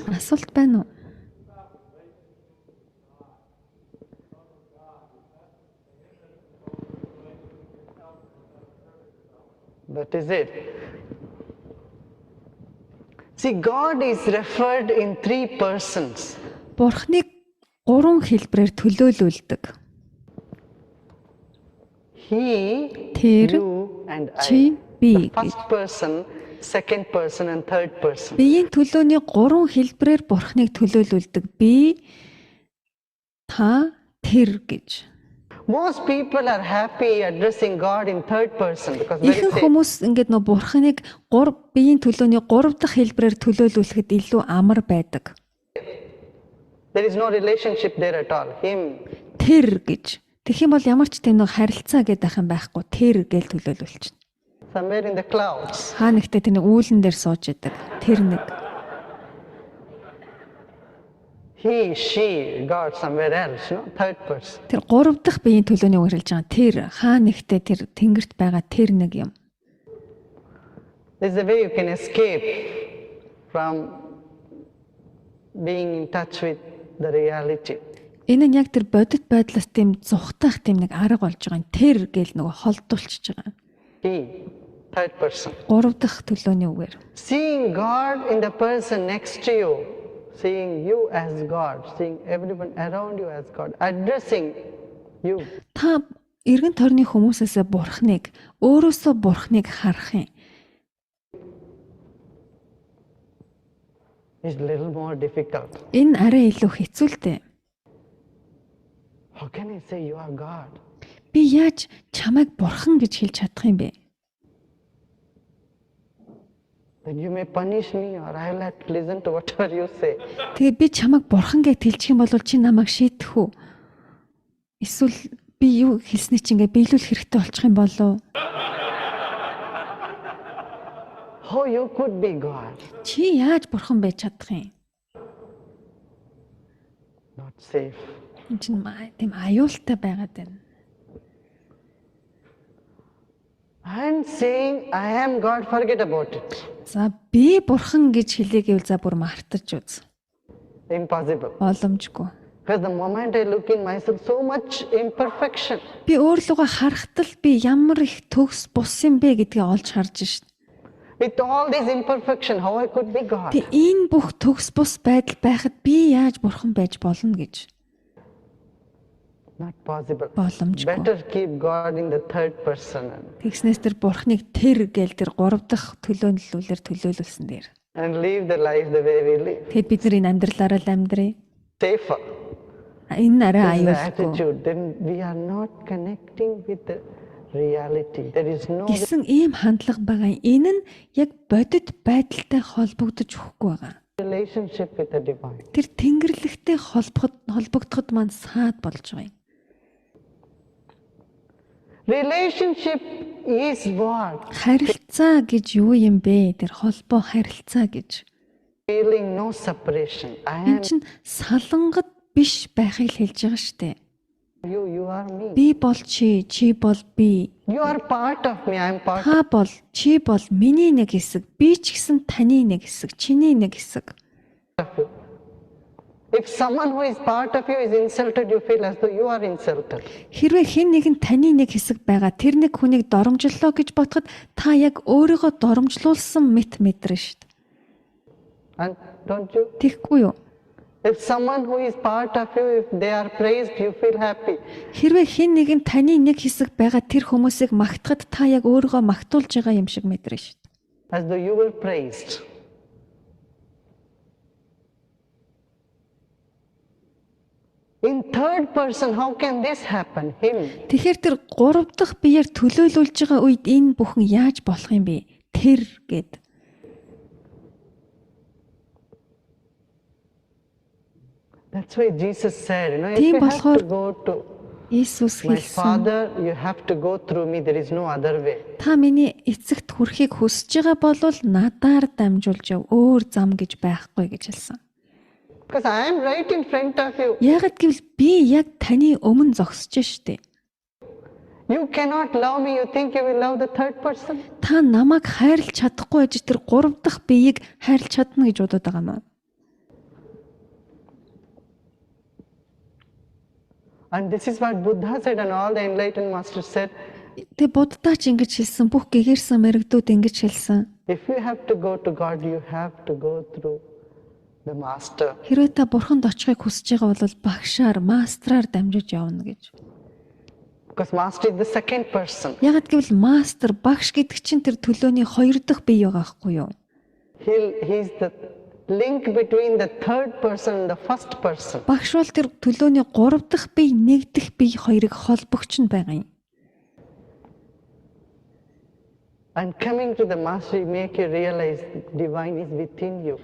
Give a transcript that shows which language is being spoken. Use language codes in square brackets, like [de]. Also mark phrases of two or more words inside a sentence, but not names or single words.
[mn] Асуулт байна уу? [en] That is it. See, God is referred in 3 persons. [mn] Бурхныг 3 хэлбэрээр төлөөлүүлдэг. [en] He, [mn] Тэр, [en] you, and [mn] чи, [en] I. [mn] би. [en] The first person, second person, and third person. [mn] Биеийн төлөөний 3 хэлбэрээр Бурхныг төлөөлүүлдэг. Би, та, тэр гэж. [en] Most people are happy addressing God in third person because very [mn] Ихэнх [en] safe. [mn] хүмүүс ингээд нөө Бурхныг биеийн төлөөний 3 дахь хэлбэрээр төлөөлүүлэхэд илүү амар байдаг. [en] There is no relationship there at all. Him, [mn] тэр гэж. Тэгэх юм бол ямар ч тийм нэг харилцаа гэдэг юм байхгүй тэр гэж төлөөлүүлчихнэ. [en] Somewhere in the clouds. [mn] Хаа нэгтээ тэр нэг үүлэн дээр сууж идэг. Тэр нэг. [en] He, she, God somewhere else, no? Third person. [mn] Тэр гурав дахь биеийн төлөөний үг хэлж байгаа. Тэр хаа нэгтээ тэр тэнгэрт байгаа тэр нэг юм. [en] This is the way you can escape from being in touch with the reality. [mn] Энэ нь яг тэр бодит байдлаас тийм зүхтах тийм нэг арга болж байгаа. Тэр гэл нөгөө холдуулчихж байгаа. [en] He, third person. [mn] Гурав дахь төлөөний үгээр. [en] Seeing God in the person next to you, seeing you as God, seeing everyone around you as God, addressing you. [mn] Та эргэн тойрны хүмүүсээс бурхныг, өөрөөсөө бурхныг харах юм. [en] Is a little more difficult. [mn] Энэ арай илүү хэцүү л дээ. [en] How can I say you are God? [mn] Би яаж чамайг бурхан гэж хэлж чадах юм бэ? [en] Then you may punish me or I will have to listen to whatever you say. [mn] Тэгээ би чамайг бурхан гэж хэлчих юм бол чи намайг шийдэх үү? Эсвэл би юу хэлснээ чи ингээ биелүүлэх хэрэгтэй болчих юм болов? [en] How you could be God? [mn] Чи яаж бурхан байж чадах юм? [en] Not safe. [mn] Энэ чинь тийм аюултай байгаад байна. [en] I'm saying I am God, forget about it. [mn] За би бурхан гэж хэлээ гэвэл за бүр мартаж үз. [en] Impossible. [mn] Боломжгүй. [en] Because the moment I look in myself, so much imperfection. [mn] Би өөрлөгөө харахтал би ямар их төгс бус юм бэ гэдгийг олж харж шít. [en] With all this imperfection, how I could be God? [mn] Тэг энэ бүх төгс бус байдал байхад би яаж бурхан байж болно гэж. [en] Not possible. [mn] Боломжгүй. [en] Better keep God in the third person [mn] Тэгснээс тэр бурхныг тэр гээл тэр гурав дахь төлөөллөөр төлөөлүүлсэн дээр. [en] and live the life the way we live. [mn] Тэгэд бид нар энэ амьдралаараа л амьдрий. [en] Safer. [mn] Энэ [en] Is [mn] арай [en] the [mn] аюулгүй. [en] attitude. Then we are not connecting with the reality. There is no [mn] Гэсэн ийм хандлага байгаа. Энэ нь яг бодит байдалтай холбогдож өгөхгүй байгаа. [en] relationship with the divine. [mn] Тэр тэнгэрлэгтэй холбогдоход маань саад болж байгаа юм. [en] Relationship is what? [mn] Харилцаа гэж юу юм бэ? Тэр холбоо харилцаа гэж. [en] Feeling no separation. I am [mn] Энэ чинь салангат биш байхыг хэлж байгаа шүү дээ. [en] you, you are me. [mn] Би бол чи, чи бол би. [en] You are part of me, I am part [mn] Та бол, чи бол миний нэг хэсэг, би ч гэсэн таны нэг хэсэг, чиний нэг хэсэг. [en] of you. If someone who is part of you is insulted, you feel as though you are insulted. [mn] Хэрвээ хэн нэгэн таны нэг хэсэг байгаа, тэр нэг хүнийг доромжлоо гэж бодоход та яг өөрийгөө доромжлуулсан мэт мэдрэн шүү дээ. [en] And don't you? [mn] Тэгэхгүй юу? [en] If someone who is part of you, if they are praised, you feel happy. [mn] Хэрвээ хэн нэгэн таны нэг хэсэг байгаа тэр хүмүүсийг магтахад та яг өөрийгөө магтуулж байгаа юм шиг мэдрэн шүү дээ. [en] As though you were praised. In third person, how can this happen? Him. [mn] Тэгэхээр тэр гурав дахь биеэр төлөөлүүлж байгаа үед энэ бүхэн яаж болох юм бэ? Тэр гэд. [en] That's why Jesus said, you know, if [mn] Тийм [en] you have [mn] болохоор [en] to go to [mn] Иесус [en] my [mn] хэлсэн. [en] Father, you have to go through me. There is no other way. [mn] Та миний эцэгт хүрэхийг хүсэж байгаа бол надаар дамжуулж яв. Өөр зам гэж байхгүй гэж хэлсэн. [en] Because I am right in front of you. Яагад гэвэл би яг таны өмнө зогсож штэ. You cannot love me. You think you will love the third person? [mn] Та намайг хайрлах чадахгүй гэж тэр гурав дахь биеийг хайрлах чадна гэж бодоод байгаа мó. [en] And this is what Buddha said and all the enlightened masters said. [mn] Тэ Буддаа ч ингэж хэлсэн, бүх гэгэрсэн мэрэгдүүд ингэж хэлсэн. [en] If you have to go to God, you have to go through the master. [mn] Хэрвээ та бурханд очихыг хүсэж байгаа бол багшаар, мастраар дамжиж явна гэж. [en] Because master is the second person. [mn] Яагад гэвэл мастер, багш гэдэг чинь тэр төлөөний хоёр дахь бие байгаа байхгүй юу? [en] He's the link between the third person and the first person. [mn] Багш бол тэр төлөөний гурав дахь бие, нэг дахь бие хоёрыг холбогч нь байгаа юм. [en] And coming to the master, make you realize divine is within you.